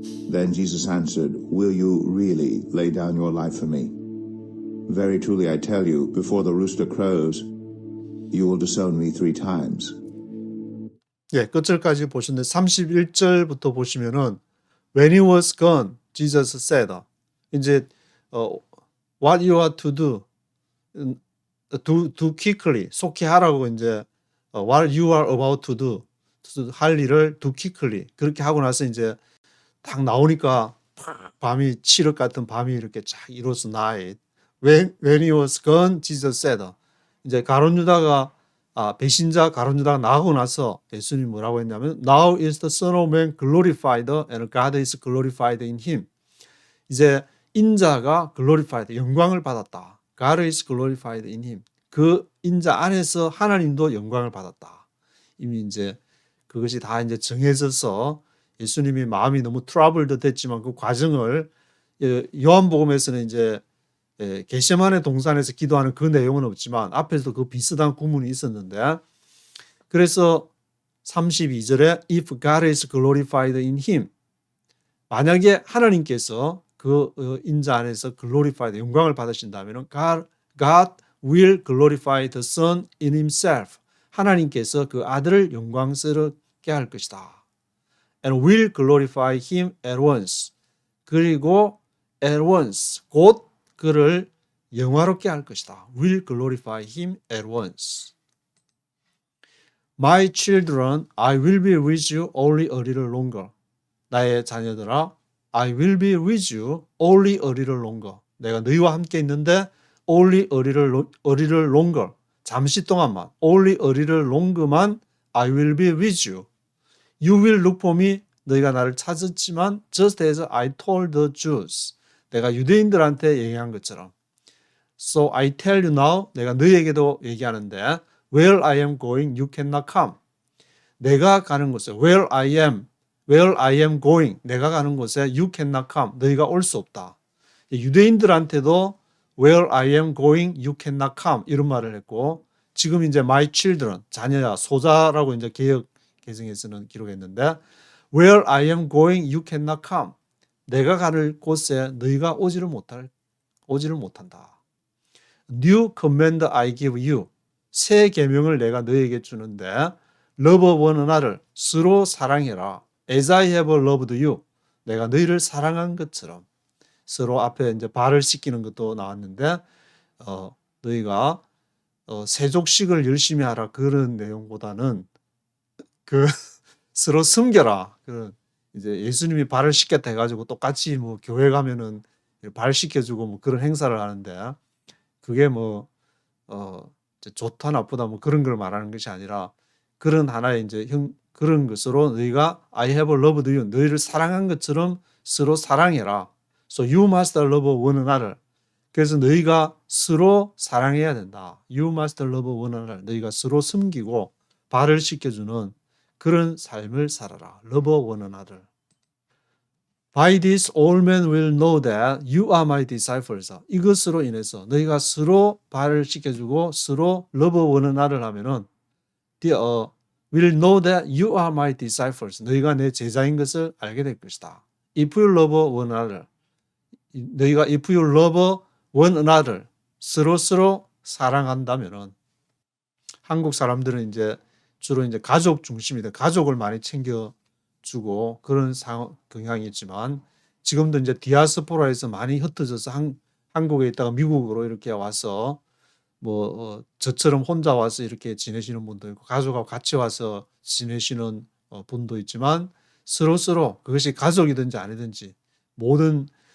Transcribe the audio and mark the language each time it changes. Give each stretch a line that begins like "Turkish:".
English: Then Jesus answered, Will you really lay down your life for me? Very truly I tell you, before the rooster crows, you will disown me 3 times.
Korean: 예, 끝절까지 보셨는데 31절부터 보시면은
English: When he was gone, Jesus said.
Korean: 이제
English: what you are to do, do quickly,
Korean: 속히 하라고 이제
English: what you are about to do,
Korean: 할 일을
English: do quickly
Korean: 그렇게 하고 나서 이제 딱 나오니까 밤이 칠흑 같은 밤이 이렇게 쫙
English: it was night. When he was gone, Jesus said.
Korean: 이제 가룟 유다가 배신자 가룟 유다가 나가고 나서 예수님이 뭐라고 했냐면
English: Now is the Son of Man glorified and God is glorified in him.
Korean: 이제 인자가
English: glorified
Korean: 영광을 받았다.
English: God is glorified in him.
Korean: 그 인자 안에서 하나님도 영광을 받았다. 이미 이제 그것이 다 이제 정해져서 예수님이 마음이 너무 트러블도 됐지만 그 과정을 요한복음에서는 이제 겟세마네 동산에서 기도하는 그 내용은 없지만 앞에서도 그 비슷한 구문이 있었는데 그래서 32절에
English: If God is glorified in him
Korean: 만약에 하나님께서 그 인자 안에서
English: glorified
Korean: 영광을 받으신다면
English: God will glorify the Son in himself
Korean: 하나님께서 그 아들을 영광스럽게 할 것이다.
English: And will glorify him at once.
Korean: 그리고
English: at once
Korean: 곧 그를 영화롭게 할 것이다.
English: Will glorify him at once. My children, I will be with you only a little longer.
Korean: 나의 자녀들아,
English: I will be with you only a little longer.
Korean: 내가 너희와 함께 있는데
English: only a little longer.
Korean: 잠시 동안만
English: only a little longer,만 I will be with you. You will look for me.
Korean: 너희가 나를 찾았지만
English: just as I told the Jews.
Korean: 내가 유대인들한테 얘기한 것처럼.
English: So I tell you now.
Korean: 내가 너희에게도 얘기하는데
English: Where I am going, you cannot come.
Korean: 내가 가는 곳에
English: where I am going.
Korean: 내가 가는 곳에
English: you cannot come.
Korean: 너희가 올 수 없다. 유대인들한테도
English: Where I am going, you cannot come.
Korean: 이런 말을 했고 지금 이제
English: my children,
Korean: 자녀야, 소자라고 이제 개역 개정에서는 기록했는데
English: Where I am going, you cannot come.
Korean: 내가 가는 곳에 너희가 오지를 못한다.
English: New command I give you.
Korean: 새 계명을 내가 너희에게 주는데
English: love one another.
Korean: 서로 사랑해라.
English: As I have loved you.
Korean: 내가 너희를 사랑한 것처럼. 서로 앞에 이제 발을 씻기는 것도 나왔는데 너희가 세족식을 열심히 하라 그런 내용보다는 그 서로 섬겨라. 그 이제 예수님이 발을 씻겠다 해가지고 똑같이 뭐 교회 가면은 발 씻겨주고 뭐 그런 행사를 하는데 그게 뭐 이제 좋다 나쁘다 뭐 그런 걸 말하는 것이 아니라 그런 하나의 이제 그런 것으로 너희가
English: I have loved you
Korean: 너희를 사랑한 것처럼 서로 사랑해라.
English: So you must love one another.
Korean: 그래서 너희가 서로 사랑해야 된다.
English: You must love one another.
Korean: 너희가 서로 섬기고 발을 씻겨주는 그런 삶을 살아라.
English: Love one another. By this all men will know that you are my disciples.
Korean: 이것으로 인해서 너희가 서로 발을 씻겨주고 서로
English: love one another
Korean: 하면은
English: will know that you are my disciples.
Korean: 너희가 내 제자인 것을 알게 될 것이다.
English: If you love one another.
Korean: 너희가
English: if you love one another.
Korean: 서로 사랑한다면은 한국 사람들은 이제 주로 이제 가족 중심이다. 가족을 많이 챙겨주고 그런 경향이 있지만 지금도 이제 디아스포라에서 많이 흩어져서 한국에 있다가 미국으로 이렇게 와서 뭐 저처럼 혼자 와서 이렇게 지내시는 분도 있고 가족하고 같이 와서 지내시는 분도 있지만 서로 그것이 가족이든지 아니든지 모든